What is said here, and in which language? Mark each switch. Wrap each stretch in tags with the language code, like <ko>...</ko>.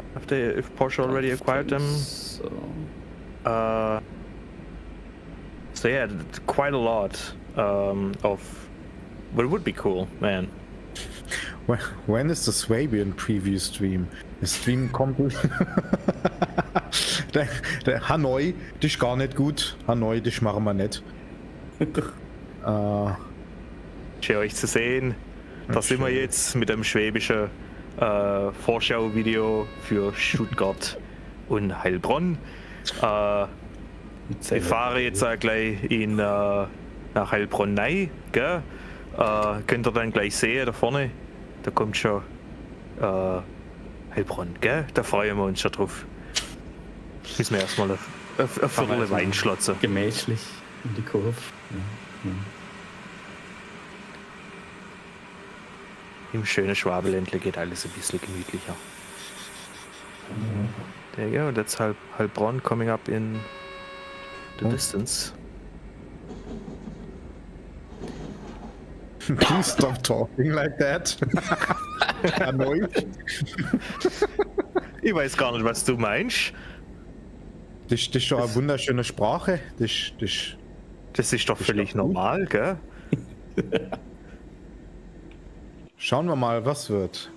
<en>if Porsche already acquired them. So, So yeah, quite a lot of. But it would be cool, man. When is the Swabian preview stream?</en> <de>Der Stream kommt. der Hanoi, das ist gar nicht gut. Hanoi, das machen wir nicht. Schön euch zu sehen. Da sind wir jetzt mit dem schwäbischen Vorschauvideo für Stuttgart und Heilbronn. Ich fahre jetzt gleich nach Heilbronn rein, gell? Könnt ihr dann gleich sehen, da vorne, da kommt schon Heilbronn, gell? Da freuen wir uns schon drauf. Müssen wir erstmal eine Viertel Wein schlotzen. Gemächlich in die Kurve. Im schönen Schwabeländle geht alles ein bisschen gemütlicher.</de> <en>There you go, that's Heilbronn coming up in the distance. Please stop talking like that. Hanoi.</en> <de>Ich weiß gar nicht, was du meinst. Das ist schon eine wunderschöne Sprache. Das ist doch völlig normal, gell? Schauen wir mal, was wird.</de>